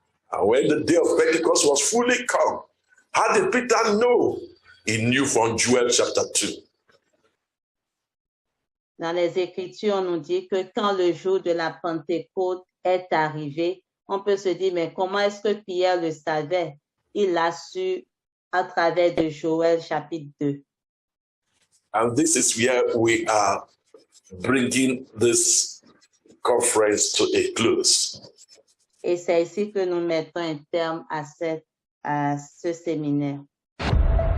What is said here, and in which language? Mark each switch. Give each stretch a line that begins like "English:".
English: And when the day of Pentecost was fully come, how did Peter know? He knew from Joel chapter 2.
French: Dans les Écritures, on nous dit que quand le jour de la Pentecôte est arrivé, on peut se dire, mais comment est-ce que Pierre le savait? Il l'a su à travers de Joël chapitre 2.
English: And this is where we are bringing this conference to a close.
French: Et c'est ici que nous mettons un terme à ce séminaire.